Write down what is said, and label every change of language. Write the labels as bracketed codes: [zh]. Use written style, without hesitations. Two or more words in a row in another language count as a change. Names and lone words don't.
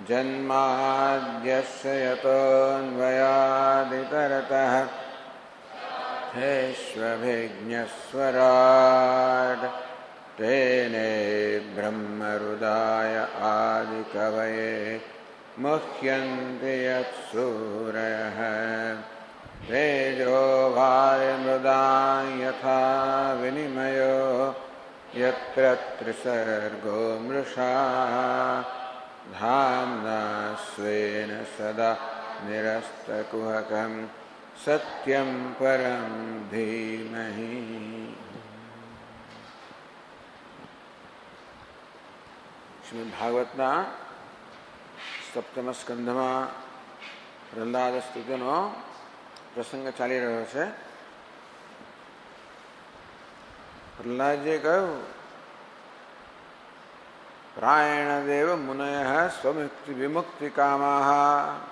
[sa] जन्माद्यस्य यतोऽन्वयादितरतः हेष्वभिज्ञस्वराट् तेने ब्रह्महृदाय आदिकवये मुह्यन्ति यत्सूरयः तेजो वायुमृदां यथा विनिमयो यत्र त्रिसर्गो मृषा धाम्ना स्वेन सदा निरस्तकुहकं सत्यं परं धीमहि। [gu] શ્રીમદ ભાગવતના સપ્તમ સ્કંધમાં પ્રહલાદ સ્તુતિનો પ્રસંગ ચાલી રહ્યો છે. પ્રહલાદજીએ કહ્યું, [sa] પ્રાયણ દેવ મુનયઃ સ્વમુક્તિ વિમુક્તિ કામાઃ.